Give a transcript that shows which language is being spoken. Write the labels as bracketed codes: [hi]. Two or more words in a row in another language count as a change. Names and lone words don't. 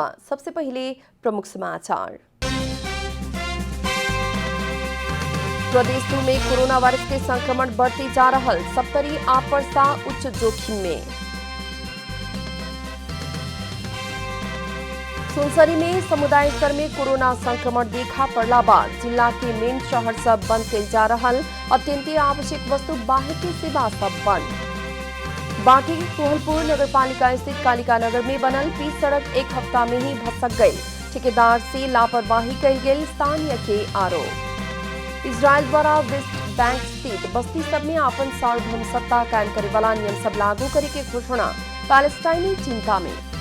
[bho] सबसे पहले प्रमुख समाचार। प्रदेश में कोरोना वायरस के संक्रमण बढ़ते जा रहा, 70 आपरसा उच्च जोखिम में। सुनसरी में समुदाय स्तर में कोरोना संक्रमण देखा पड़ला बाद जिला के मेन शहर सब बंद कल जा रहा, अत्यंत आवश्यक वस्तु बाहर के सेवा सब बंद। बांकी कोहलपुर नगरपालिका स्थित कालिका नगर में बनल पीच सड़क एक हफ्ता में ही भसक गई, ठेकेदार से लापरवाही कई गई स्थानीय के आरोप। इजराइल द्वारा वेस्ट बैंक स्थित बस्ती सब में अपन सार्वभौम सत्ता कायम करे वाला नियम सब लागू करे के घोषणा, पैलेस्टाइनी चिंता में।